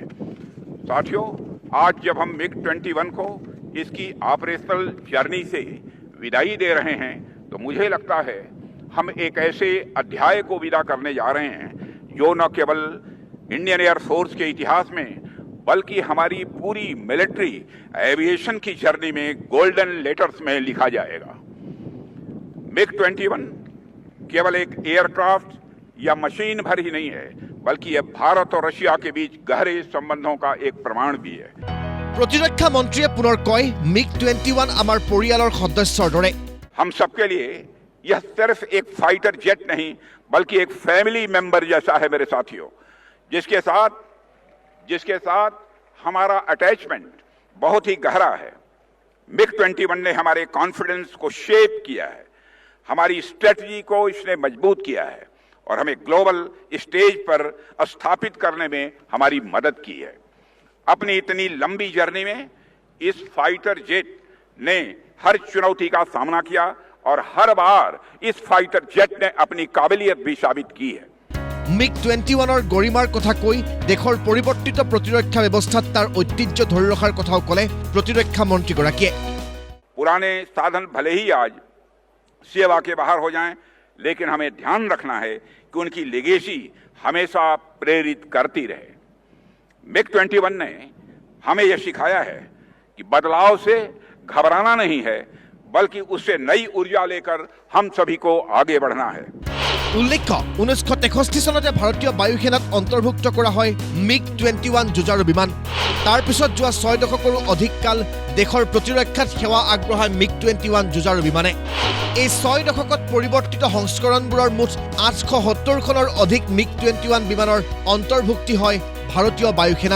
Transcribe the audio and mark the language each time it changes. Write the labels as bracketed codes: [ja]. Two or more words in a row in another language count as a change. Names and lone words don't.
[hi] साथियों, आज जब हम MiG-21 को इसकी [en] operational journey [hi] से विदाई दे रहे हैं तो मुझे लगता है हम एक ऐसे अध्याय को विदा करने जा रहे हैं जो न केवल इंडियन एयर फोर्स के इतिहास में बल्कि हमारी पूरी [en] military aviation [hi] की जर्नी में [en] golden letters [hi] में लिखा जाएगा। MiG-21 केवल एक एयरक्राफ्ट या मशीन भर ही नहीं है बल्कि यह भारत और रशिया के बीच गहरे संबंधों का एक प्रमाण भी है। [as] প্ৰতিৰক্ষা মন্ত্ৰীয়ে পুনৰ কয়, MiG-21 আমাৰ পৰিয়ালৰ সদস্যৰ দৰে। [hi] हम सबके लिए यह सिर्फ एक [en] fighter jet [hi] नहीं बल्कि एक [en] family member [hi] जैसा है मेरे साथियों, जिसके साथ हमारा अटैचमेंट बहुत ही गहरा है। MiG-21 ने हमारे कॉन्फिडेंस को शेप किया है, हमारी स्ट्रेटजी को इसने मजबूत किया है और हमें [en] global stage [hi] पर स्थापित करने में हमारी मदद की है। अपनी इतनी लंबी जर्नी में इस [en] fighter jet [hi] ने हर चुनौती का सामना किया और हर बार इस [en] fighter jet [hi] ने अपनी काबिलियत भी साबित की है। [as] MiG-21ৰ গৰিমাৰ কথা কৈ দেশৰ পৰিৱৰ্তিত প্ৰতিৰক্ষা ব্যৱস্থাত তাৰ ঐতিহ্য ধৰি ৰখাৰ কথাও ক'লে প্ৰতিৰক্ষা মন্ত্ৰীগৰাকীয়ে। [hi] पुराने साधन भले ही आज सेवा के बाहर हो जाएं, लेकिन हमें ध्यान रखना है कि उनकी लेगेसी हमेशा प्रेरित करती रहे। MiG-21 ने हमें यह सिखाया है कि बदलाव से घबराना नहीं है बल्कि उससे नई ऊर्जा लेकर हम सभी को आगे बढ़ना है। [as] উল্লেখ্য, 1963 চনতে ভাৰতীয় বায়ুসেনাত অন্তৰ্ভুক্ত কৰা হয় MiG-21 যুঁজাৰু বিমান। তাৰ পিছত যোৱা 6 দশকৰো অধিক কাল দেশৰ প্ৰতিৰক্ষাত সেৱা আগবঢ়ায় MiG-21 যুঁজাৰু বিমানে। এই 6 দশকত পৰিৱৰ্তিত সংস্কৰণবোৰৰ মুঠ 870খনৰ অধিক MiG-21 বিমানৰ অন্তৰ্ভুক্তি হয় ভাৰতীয় বায়ুসেনাত।